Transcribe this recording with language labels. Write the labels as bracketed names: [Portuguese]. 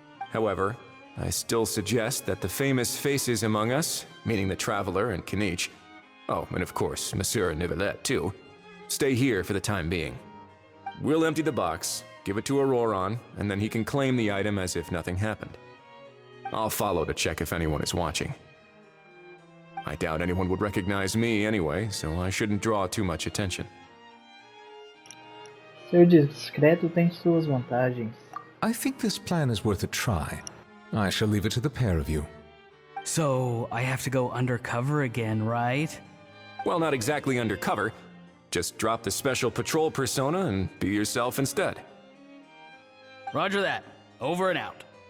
[English] However, I still suggest that the famous faces among us, meaning the Traveler and Kenichi, oh, and of course, Monsieur Nivelette too, stay here for the time being. We'll empty the box, give it to Auroran, and then he can claim the item as if nothing happened. I'll follow to check if anyone is watching. I doubt anyone would recognize me anyway, so I shouldn't draw too much attention. [Portuguese] Ser discreto tem suas vantagens. [English] I think this plan is worth a try. I shall leave it to the pair of you. So I have to go undercover again, right? Well, not exactly undercover. Just drop the special patrol persona and be yourself instead. Roger that. Over and out.